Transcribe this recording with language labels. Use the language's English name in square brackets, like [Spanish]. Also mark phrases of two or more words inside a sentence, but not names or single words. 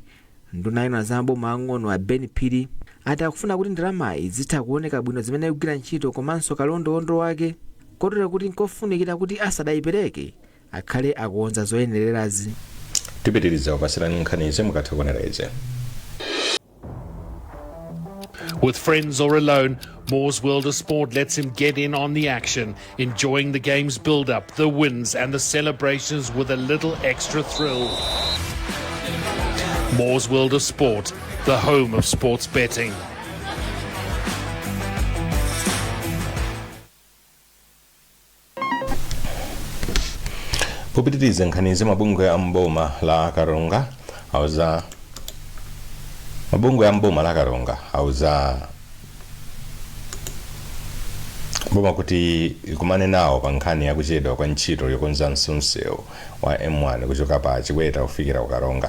[Nyanja] Nduna za maboma ang'ono a Ben Phiri ati akufuna kuti ndalamayi zitha kuoneka bwino zimene ikugwira ntchito komanso kalondolondo wake kotero kuti nkofunikira kuti asadayipereke akhale akukonza zoyenererazi. Tipitiriza kupasirani nkhani mukatha kuonera izi. [English] With friends or alone, Moore's World of Sport lets him get in on the action, enjoying the game's build-up, the wins and the celebrations with a little extra thrill. Moore's World of Sport, the home of sports betting. [Nyanja] Popitiriza nkhani mabungwe ya mboma la Karonga auza mabungwe ya mboma la Karonga auza boma kuti kumane nawo pa nkhani ya kuchedwa kwa ntchito yokonza msewu wa M1 kuchoka pa Chikweta kufikira ku Karonga.